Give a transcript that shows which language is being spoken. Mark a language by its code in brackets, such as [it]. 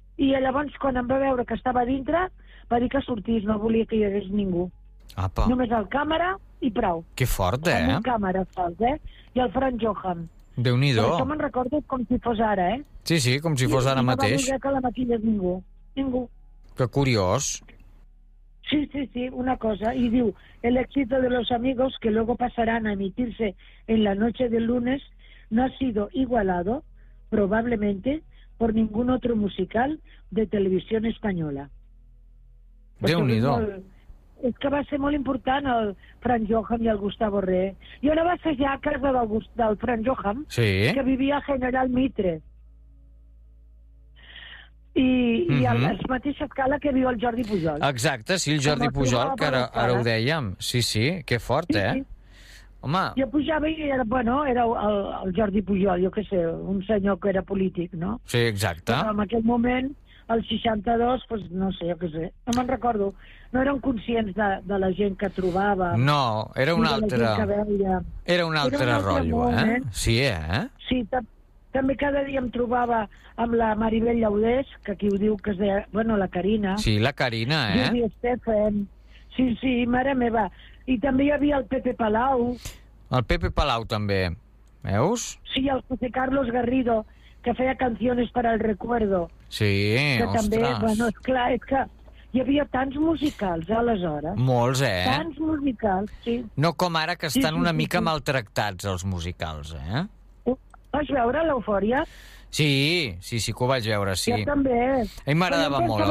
[ca] I llavors, quan em va veure que estava dintre, va dir que sortís, no volia que hi hagués ningú. Apa. Només el càmera i prou. Que fort, eh? El càmera fort, eh? I el Frank Johan. Déu-n'hi-do. Això me'n recordo com si fos ara, eh? Sí, sí, com si fos I ara mateix. No va dir que la maquilla és ningú. Ningú. Que curiós. Sí, sí, sí, una cosa. I diu, [es] el éxito de los amigos que luego pasarán a emitirse en la noche del lunes no ha sido igualado, probablemente, por ningún otro musical de televisión española. [ca] Déu-n'hi-do. És que va ser molt important el Frank Johan i el Gustavo Re. I ara va ser ja a casa del Frank Johan, sí, que vivia a General Mitre. I a la mateixa escala que viu el Jordi Pujol. Exacte, sí, el Jordi Pujol, que ara ho dèiem. Sí, sí, que fort, eh? Sí, sí. Home... Jo pujava i era, bueno, era el Jordi Pujol, jo què sé, un senyor que era polític, no? Sí, exacte. Però en aquell moment, el 62, pues, no sé, jo què sé, no me'n recordo. No érem conscients de la gent que trobava. No, era un altre... Era un altre rotllo, moment, eh? Sí, eh? Sí, també cada dia em trobava amb la Maribel Llaudés, que aquí ho diu, que es deia... Bueno, la Carina. Sí, la Carina, eh? Júlia Estefan. Sí, sí, mare meva. I també hi havia el Pepe Palau. El Pepe Palau, també. Veus? Sí, el José Carlos Garrido, que feia canciones para el recuerdo. Sí, que ostres. També, bueno, esclar, és que hi havia tants musicals, aleshores. Molts, eh? Tants musicals, sí. No com ara, que estan sí, sí, una mica sí, maltractats, els musicals, eh? Vas veure l'Eufòria? Sí, sí, sí que ho vaig veure, sí. Jo també. A mi m'agradava molt l'Eufòria.